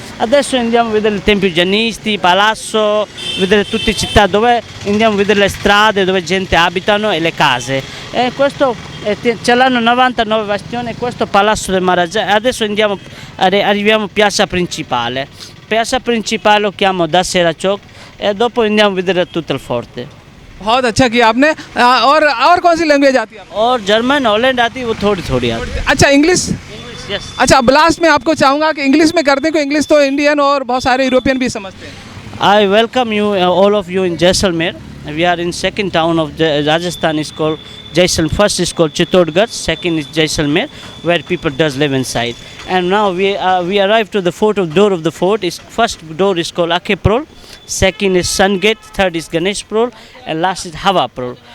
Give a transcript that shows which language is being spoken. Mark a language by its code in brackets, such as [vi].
[it] Adesso andiamo a vedere il Tempio Giannisti, Palazzo, vedere tutte le città dove andiamo a vedere le strade dove gente abitano e le case. E questo ce l'hanno 99 bastioni, questo Palazzo del Maharaja. Adesso arriviamo a Piazza Principale. Piazza Principale lo chiamo Dasera Chowk e dopo andiamo a vedere tutto il forte. [hi] बहुत अच्छा किया आपने। और कौन सी language आती है आपको? और जर्मन हॉलैंड आती है वो थोड़ी थोड़ी आती है। अच्छा, इंग्लिश? [en] English yes. [hi] अच्छा, अब लास्ट में आपको चाहूँगा कि इंग्लिश में करते हैं, क्योंकि इंग्लिश तो इंडियन और बहुत सारे यूरोपियन भी समझते हैं। [en] I welcome you, all of you in Jaisalmer. We are in second town of Rajasthan is called Jaisalmer. First is called Chittorgarh, second is Jaisalmer, where people does live inside. And now we arrived to the door of the fort. First door is called Akheprol, second is Sun Gate, third is Ganesh Prol, and last is Hava Prol.